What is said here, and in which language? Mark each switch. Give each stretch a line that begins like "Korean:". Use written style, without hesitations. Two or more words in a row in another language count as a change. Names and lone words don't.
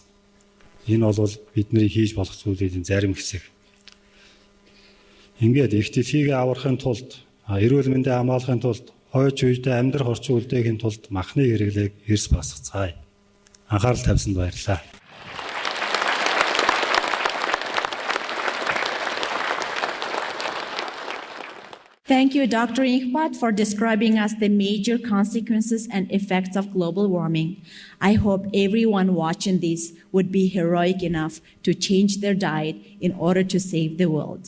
Mongolian: Энэ бол бидний хийж болох зүйлийн зарим хэсэг. Ингээд их дэлхийг аврахын тулд, эрүүл мэндийг хамгаалахын тулд, хойч үедээ амьдрах орчин үлдээхийн тулд махны хэрэглээг эрс басгацгаая. Анхаарал тавьсанд баярлалаа.
English: Thank you, Dr. Inkpat, for describing us the major consequences and effects of global warming. I hope everyone watching this would be heroic enough to change their diet in order to save the world.